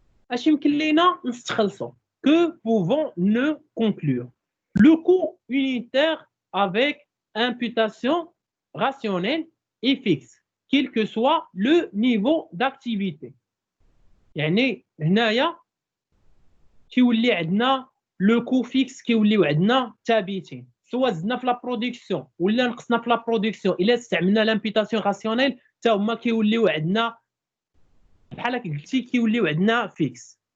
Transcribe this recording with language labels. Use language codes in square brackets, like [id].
[ar] اش يمكن لينا نستخلصوا؟ [fr] que pouvons-nous conclure? Le coût unitaire avec imputation rationnelle et fixe quel que soit le niveau d'activité. [ar] يعني هنايا كيولي عندنا لو كو فيكس كيوليو عندنا ثابتين سواء زدنا في لا برودكسيون ولا نقصنا في لا برودكسيون. الا استعملنا لامبيتاسيون راسيونيل حتى هما كيوليو عندنا بحال هكا قلتي كيوليو عندنا فيكس.